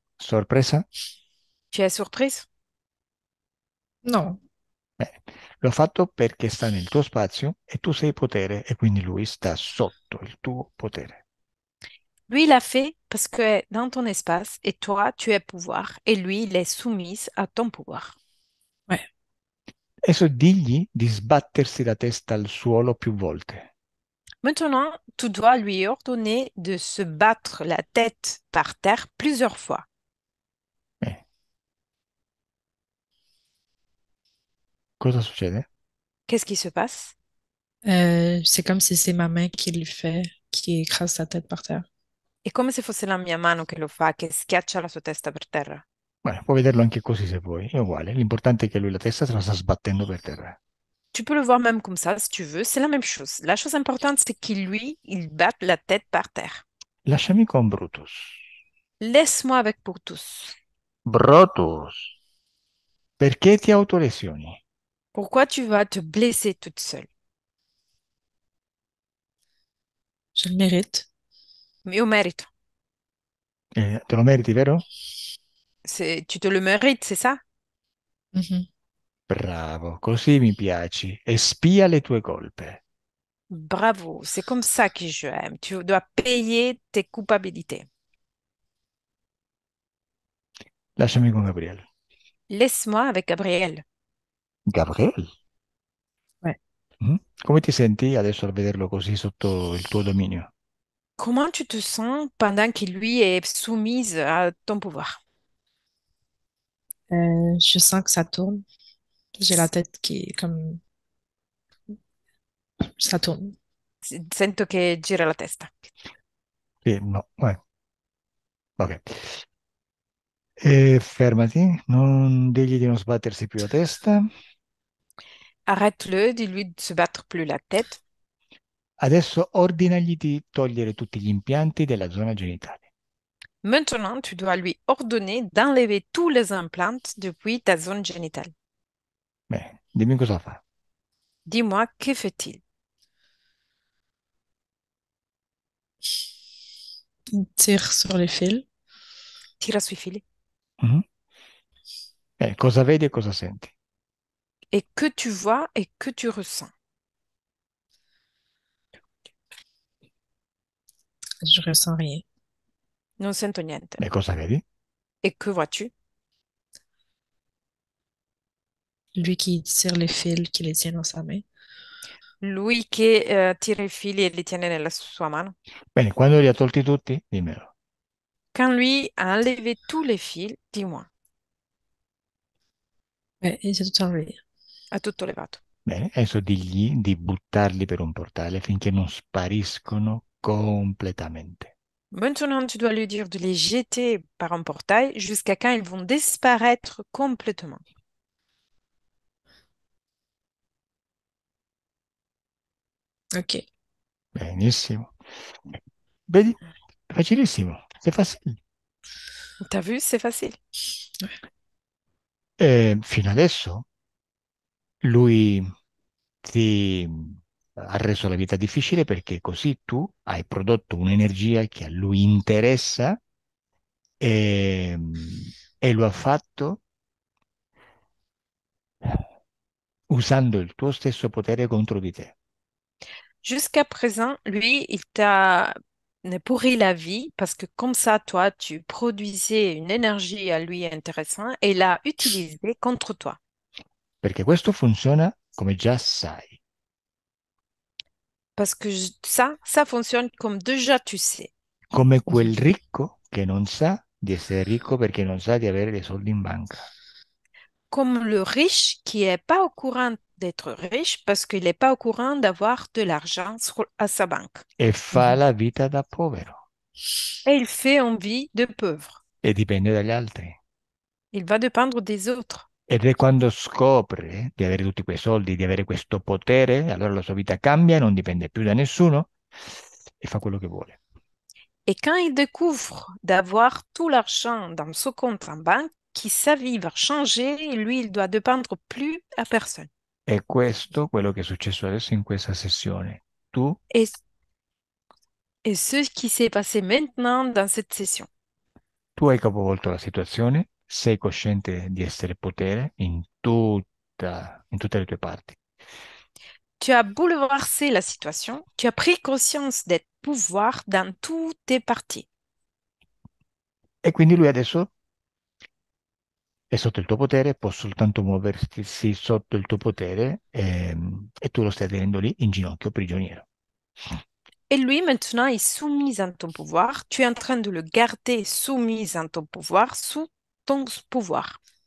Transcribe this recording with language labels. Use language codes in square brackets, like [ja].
[it] Sorpresa? [fr] Tu es surprise? Non. [it] Bene, l'ho fatto perché sta nel tuo spazio e tu sei potere e quindi lui sta sotto il tuo potere. [fr] Lui, il l'a fait parce que est dans ton espace et toi, tu es pouvoir et lui, il est soumis à ton pouvoir. Ouais. [it] Adesso digli di sbattersi la testa al suolo più volte. [fr] Maintenant, tu dois lui ordonner de se battre la tête par terre plusieurs fois. [it] Eh, cosa succede? [fr] Qu'est-ce qui se passe? C'est comme si c'est ma main qui lui fait, qui écrase sa tête par terre. [it] È come se fosse la mia mano che lo fa, che schiaccia la sua testa per terra. Beh, puoi vederlo anche così se vuoi, è uguale. L'importante è che lui la testa se la sta sbattendo per terra. [fr] Tu peux le voir même comme ça si tu veux, c'est la même chose. La chose importante, c'est qu'il, lui, il batte la tête par terre. [it] Lasciami con Brutus. [fr] Laisse-moi avec pour tous. [it] Brutus, perché ti autolesioni? [fr] Pourquoi tu vas te blesser toute seule? Je le mérite. [it] Mio merito. Te lo meriti, vero? [fr] Tu te le mérites, c'est ça? Mhm. [it] Bravo, così mi piaci. E spia le tue colpe. [fr] Bravo, c'est comme ça que je aime. Tu dois payer tes culpabilités. [it] Lasciami con Gabriele. [fr] Laisse-moi avec Gabriel. [it] Gabriele? [fr] Ouais. [it] Mhm. Come ti senti adesso al vederlo così sotto il tuo dominio? [fr] Comment tu te sens pendant qu'il lui est soumise à ton pouvoir? Je sens que ça tourne. J'ai la tête qui est comme ça tourne. [it] Sento che gira la testa. Sì, no, ok. E fermati, non digli di non sbattersi più la testa. [fr] Arrête-le, dis-lui de se battre plus la tête. [it] Adesso ordinagli di togliere tutti gli impianti della zona genitale. [fr] Maintenant, tu dois lui ordonner d'enlever tous les implants depuis ta zone génitale. [it] Bene, dimmi cosa fa. [fr] Dis-moi, que fait-il? Il tire sur les fils. [it] Tira sui fili. Mhm. Bene, cosa vedi e cosa senti? [fr] Et que tu vois et que tu ressens. Je ressens rien. [it] Non sento niente. Beh, cosa vedi? [fr] Et que vois-tu? Lui qui tire les fils, qui les tient dans sa main. [it] Lui che tira i fili e li tiene nella sua mano. Bene, quando li ha tolti tutti, dimmelo. [fr] Quand lui a enlevé tous les fils, dis-moi, Ouais, il s'est tout enlevé. [it] ha tutto levato. Bene, adesso digli di buttarli per un portale finché non spariscono completamente. [fr] Maintenant, tu dois lui dire de les jeter par un portail jusqu'à quand ils vont disparaître complètement. OK. [it] Benissimo. Vedi? È facilissimo. [fr] C'est facile. T'as vu, c'est facile. [it] E fino adesso lui ti ha reso la vita difficile perché così tu hai prodotto un'energia che a lui interessa e, e lo ha fatto usando il tuo stesso potere contro di te. [fr] Jusqu'à présent, lui, il t'a pourri la vie parce que comme ça, toi, tu produisais une énergie à lui intéressante et l'a utilisée contre toi. [it] Perché questo funziona come già sai. [fr] Parce que ça fonctionne comme déjà tu sais. [it] Come quel Mhm. ricco che non sa di essere ricco perché non sa di avere dei soldi in banca [fr] Comme le riche qui est pas au courant d'être riche parce qu'il n'est pas au courant d'avoir de l'argent à sa banque. [it] e fa Mhm. la vita da povero [fr] Et il fait envie de pauvre. [it] e dipende dagli altri. [fr] Il va dépendre des autres. [it] Ed è quando scopre di avere tutti quei soldi, di avere questo potere, allora la sua vita cambia, non dipende più da nessuno e fa quello che vuole. [fr] Et quand il découvre d'avoir tout l'argent dans son compte en banque, qui sa vie va changer, et lui, il doit dépendre plus à personne. [it] È questo quello che è successo adesso in questa sessione. [fr] Et, et ce qui s'est passé maintenant dans cette session. [it] Tu hai capovolto la situazione, sei cosciente di essere potere in tutte le tue parti. [fr] Tu as bouleversé la situation, tu as pris conscience d'être pouvoir dans toutes tes parties. [it] E quindi lui adesso è sotto il tuo potere, può soltanto muoversi sotto il tuo potere e tu lo stai tenendo lì in ginocchio prigioniero. [fr] Et lui, maintenant, est soumis à ton pouvoir. Tu es en train de le garder soumis à ton pouvoir, sous ton pouvoir.